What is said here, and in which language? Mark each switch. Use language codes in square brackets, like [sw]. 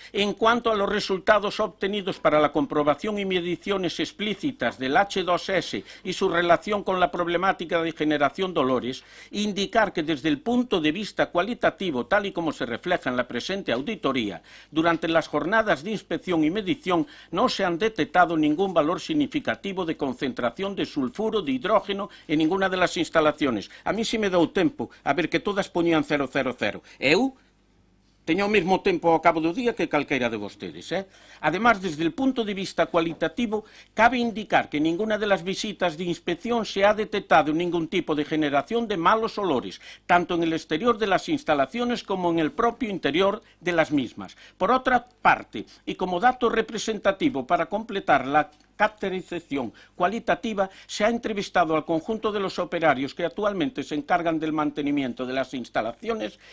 [es] En cuanto a los resultados obtenidos para la comprobación y mediciones explícitas del H2S y su relación con la problemática de generación de olores, indicar que desde el punto de vista cualitativo, tal y como se refleja en la presente auditoría, durante las jornadas de inspección y medición no se han detectado ningún valor significativo de concentración de sulfuro de hidrógeno en ninguna de las instalaciones. [gl] A mí si me dou tempo a ver que todas poñían 000. Eu teño o mesmo tempo ao cabo do día que calqueira de vostedes. [es] Además, desde el punto de vista cualitativo, cabe indicar que en ninguna de las visitas de inspección se ha detectado ningún tipo de generación de malos olores, tanto en el exterior de las instalaciones como en el propio interior de las mismas. Por otra parte, y como dato representativo para completar la caracterización cualitativa, se ha entrevistado al conjunto de los operarios que actualmente se encargan del mantenimiento de las instalaciones,